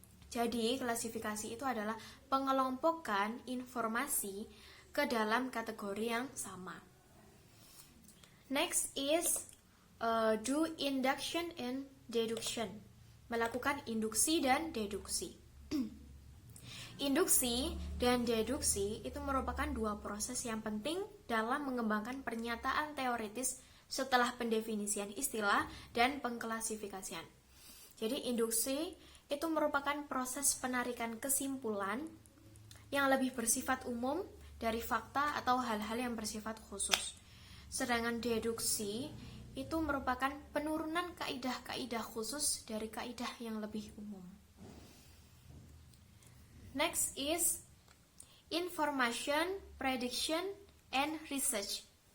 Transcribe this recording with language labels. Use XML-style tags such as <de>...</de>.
<id>Jadi klasifikasi itu adalah pengelompokan informasi ke dalam kategori yang sama.</id> <en>Next is do induction and deduction.</en> <id>Melakukan induksi dan deduksi. Induksi dan deduksi itu merupakan dua proses yang penting dalam mengembangkan pernyataan teoritis setelah pendefinisian istilah dan pengklasifikasian. Jadi induksi itu merupakan proses penarikan kesimpulan yang lebih bersifat umum dari fakta atau hal-hal yang bersifat khusus. Sedangkan deduksi itu merupakan penurunan kaidah-kaidah khusus dari kaidah yang lebih umum.</id> <en>Next is information, prediction, and research.</en>